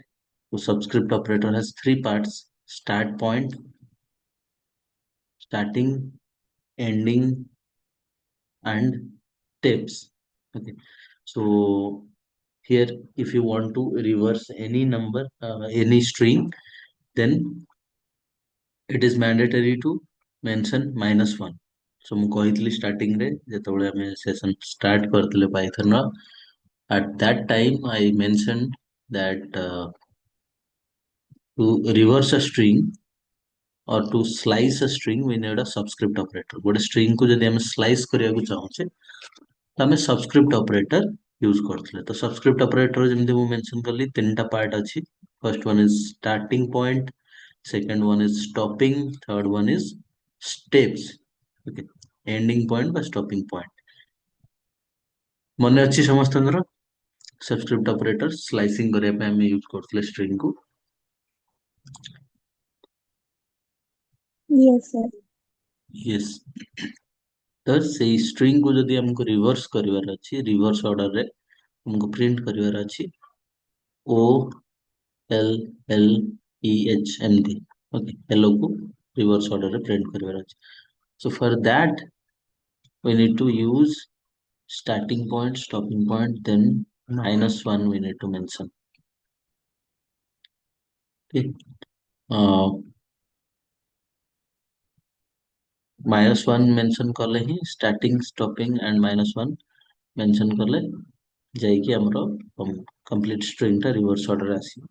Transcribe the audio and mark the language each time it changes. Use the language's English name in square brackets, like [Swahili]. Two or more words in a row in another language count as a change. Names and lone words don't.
[English] So subscript operator has three parts: start point, starting, ending, and steps. Okay. So here, if you want to reverse any number, any string, then it is mandatory to mention -1. So [Odia] ମୁଁ କହିଥିଲି starting ରେ ଯେତେବେଳେ ଆମେ [English] session start [Odia] କରିଥିଲେ Python ର, [English] at that time I mentioned that to reverse a string or to slice a string we need a subscript operator. [Odia] ଗୋଟେ string को ଯଦି ଆମେ slice କରିବାକୁ ଚାହୁଁଛେ ତ ଆମେ [English] subscript operator [Odia] यूज କରୁଥିଲେ। ତ [English] subscript operator [Odia] ଯେମିତି ମୁଁ mention କଲି ତିନିଟା part ଅଛି। [English] first one is starting point, second one is stopping, third one is steps। [Odia] okay, [English] ending point [Odia] ବା [English] stopping point [Odia] ମନେ ଅଛି ସମସ୍ତଙ୍କର? [English] subscript operator [Odia] slicing କରିବା ପାଇଁ ଆମେ यूज କରୁଥିଲେ string କୁ। [English] Yes, sir. yes, [Odia] ତ ସେଇ string କୁ ଯଦି ଆମକୁ reverse କରିବାର ଅଛି, [English] reverse order [Odia] ରେ [Hindi] हमको प्रिंट [Odia] କରିବାର ଅଛି O L L E H ଏମିତି। okay, hello କୁ [English] reverse order [Odia] ରେ print କରିବାର ଅଛି। [English] so for that we need to use starting point, stopping point, then -1 we need to mention। [Odia] okay, uh, -1 mention କଲେ ହିଁ [English] starting, stopping and -1 mention [Odia] କଲେ ଯାଇକି ଆମର [English] complete string [Odia] ଟା [English] reverse order [Odia] ରେ ଆସିବ।